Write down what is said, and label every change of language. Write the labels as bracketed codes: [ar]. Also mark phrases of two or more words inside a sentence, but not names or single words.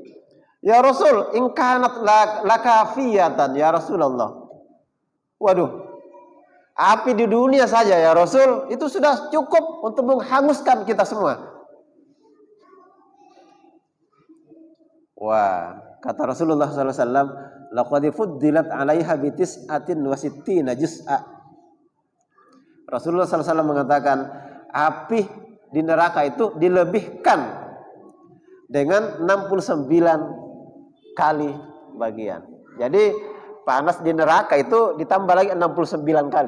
[ar] يا رسول، إن كانت لكافية يا رسول الله. [id] Waduh, api di dunia saja [ar] يا رسول [id] itu sudah cukup untuk menghanguskan kita semua. Wah, kata Rasulullah SAW, [ar] لقد فضلت عليها بتسعة وستين جزءا. [id] Rasulullah SAW mengatakan api di neraka itu dilebihkan dengan 69 kali bagian. Jadi panas di neraka itu ditambah lagi 69 kali.